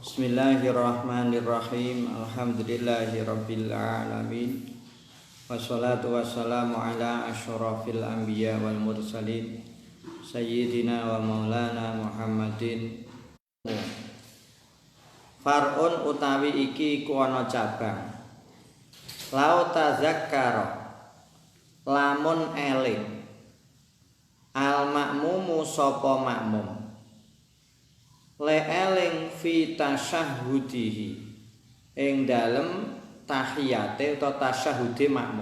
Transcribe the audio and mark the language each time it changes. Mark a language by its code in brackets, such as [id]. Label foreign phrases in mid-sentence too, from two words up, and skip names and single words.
[ar] بسم الله الرحمن الرحيم الحمد لله رب العالمين. والصلاة والسلام على أشرف الأنبياء والمرسلين سيدنا ومولانا محمد. [jv] Far'un utawi iki ku ana cabang. [ar] لو تذكر [jv] lamun eling [ar] المأموم [jv] sapa makmum le eling [ar] في تشهده [jv] ing dalem tahiyate utawa tasyahhude makmum.